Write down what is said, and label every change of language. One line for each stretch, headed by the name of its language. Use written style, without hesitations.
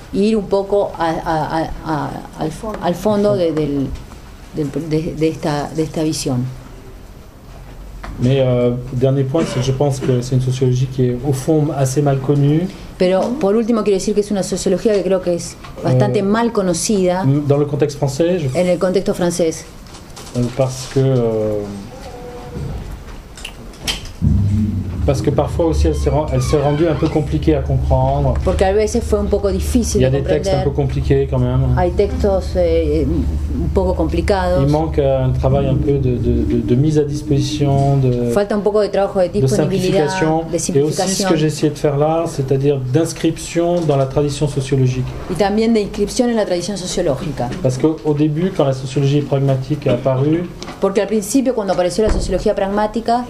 Spanish: Ir un poco al fondo de esta visión.
French: Mais dernier point, c'est que je pense que c'est une sociologie qui est au fond assez mal connue.
Spanish: Pero por último quiero decir que es una sociología que creo que es bastante mal conocida
French: dans le contexte français,
Spanish: en el contexto francés.
French: Parce que Parce que parfois aussi elle s'est rendue un peu compliquée à comprendre.
Spanish: Porque a veces fue un poco difícil
French: Il y a
Spanish: de
French: des textes un peu compliqués quand même.
Spanish: Hay textos un poco complicados.
French: Il manque un travail un peu de mise à disposition,
Spanish: Falta un poco de trabajo de disponibilidad, de simplificación.
French: Et aussi ce que j'ai essayé de faire là, c'est-à-dire d'inscription dans la tradition sociologique.
Spanish: Y también de inscripción en la tradición sociológica.
French: Parce qu'au début, quand la sociologie pragmatique est apparue,
Spanish: porque al principio cuando apareció la sociología pragmática,